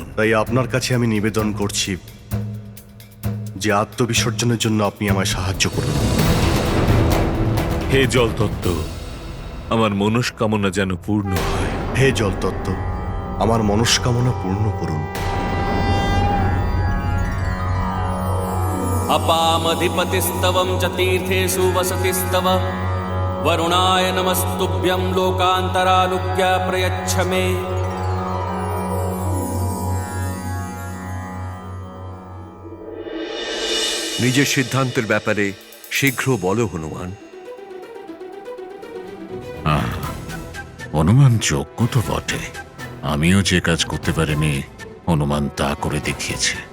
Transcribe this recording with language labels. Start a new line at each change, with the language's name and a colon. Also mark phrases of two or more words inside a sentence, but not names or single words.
Bangla: তাই আপনার কাছে আমি নিবেদন করছি যে আত্মবিসর্জনের জন্য আপনি আমায় সাহায্য করুন। হে জলতত্ত্ব, আমার মনস্কামনা যেন পূর্ণ হয়। হে জলতত্ত্ব, আমার মনস্কামনা পূর্ণ করুন।
Sanskrit: अपामधिपतिस्तवं च तीर्थेषु वसतिस्तव वरुणाय नमस्तुभ्यं लोकान्तरालुक्या प्रयच्छ मे।
Bangla: নিজের সিদ্ধান্তের ব্যাপারে শীঘ্র বলো হনুমান। হনুমান যোগ্য তো বটে, আমিও যে কাজ করতে পারিনি হনুমান তা করে দেখিয়েছে।